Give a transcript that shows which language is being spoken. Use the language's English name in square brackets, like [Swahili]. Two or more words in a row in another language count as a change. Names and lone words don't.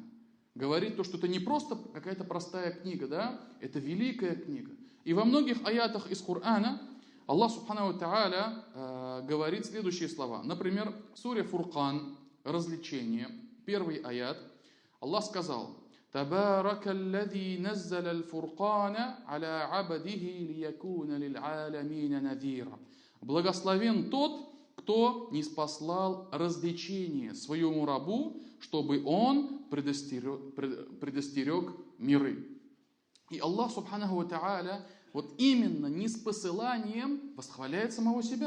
[Russian] Говорит то, что это не просто какая-то простая книга, это великая книга. И во многих аятах из Корана Аллах [Arabic] سبحانه وتعالى [Russian] говорит следующие слова. Например, в суре Фуркан, развлечение, первый аят, Аллах сказал: [Arabic] تبارك الذي نزل الفرقان على عبده ليكون للعالمين نذيرا. [Russian] Благословен тот, кто ниспослал развлечение своему рабу, чтобы он предостерег миры. И Аллах [Arabic] سبحانه وتعالى [Russian] вот именно ниспосыланием восхваляет самого себя.